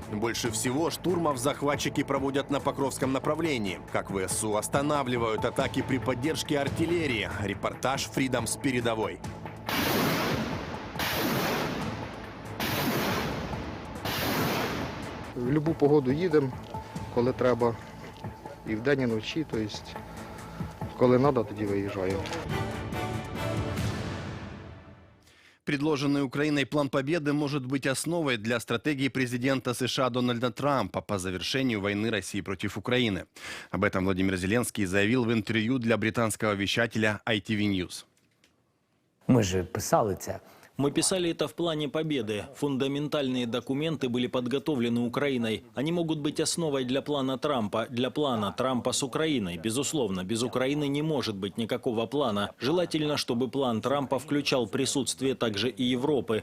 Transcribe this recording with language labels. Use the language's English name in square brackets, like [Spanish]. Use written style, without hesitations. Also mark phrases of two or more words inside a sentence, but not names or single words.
[Russian] Больше всего штурмов захватчики проводят на Покровском направлении. Как ВСУ останавливают атаки при поддержке артиллерии. Репортаж Freedom с передовой. [Ukrainian] В будь-яку погоду їдемо, коли треба, і вдень, і вночі, тобто, коли треба, тоді виїжджаємо. [Russian] Предложенный Украиной план победы может быть основой для стратегии президента США Дональда Трампа по завершению войны России против Украины. Об этом Владимир Зеленский заявил в интервью для британского вещателя ITV News. [Ukrainian] Ми ж писали це. [Russian] Мы писали это в плане победы. Фундаментальные документы были подготовлены Украиной. Они могут быть основой для плана Трампа с Украиной. Безусловно, без Украины не может быть никакого плана. Желательно, чтобы план Трампа включал присутствие также и Европы.